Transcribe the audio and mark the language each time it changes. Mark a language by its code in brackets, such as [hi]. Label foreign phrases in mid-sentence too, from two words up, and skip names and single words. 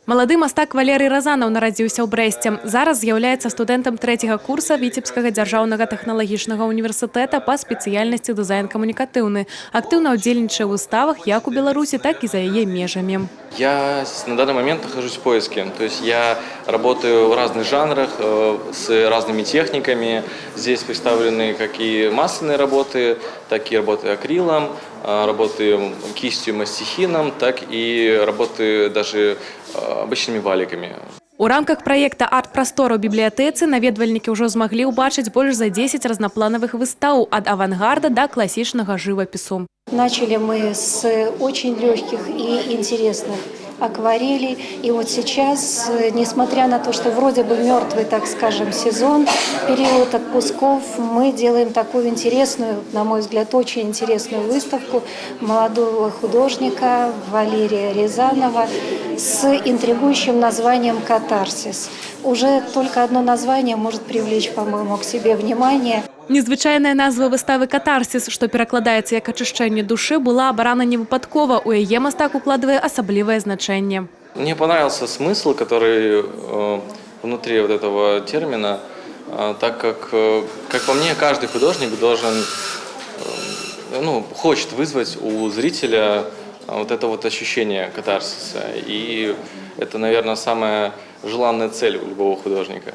[be] Малады мастак Валерый Разанаў нарадзіўся ў Брэсце. Зараз з'яўляецца студэнтам 3-го курса Віцебскага дзяржаўнага тэхналагічнага універсітэта па спецыяльнасці дызайн камунікатыўны. Актыўна ўдзельнічае ў выставах як у Беларусі, так і за яе межамі. [ru] Я на данный момент нахожусь в поиске. То есть я работаю в разных жанрах, с разными техниками. Здесь представлены как и масляные работы, так и работы акрилом, работы кистью мастихином, так и работы даже обычными валиками. [be] У рамках проекта «Арт-прастор» у бібліятэцы наведвальнікі ўжо змаглі ўбачыць больш за 10 разноплановых выстаў ад авангарда [ru] до классичного живопису. Начали мы с очень легких и интересных акварелей. И вот сейчас, несмотря на то, что вроде бы мертвый, так скажем, сезон, период отпусков, мы делаем такую интересную, на мой взгляд, очень интересную выставку молодого художника Валерия Рязанова с интригующим названием «Катарсис». Уже только одно название может привлечь, по-моему, к себе внимание. [be] Незвычайная назва выставы «Катарсис», што перакладаецца як ачышчэнне душы, была абрана невыпадкова. У яе мастак укладывае асаблівае значэнне. [ru] Мне понравился смысл, который внутри вот этого термина, так как по мне, каждый художник должен, хочет вызвать у зрителя вот это вот ощущение катарсиса. И это, наверное, самая желанная цель у любого художника.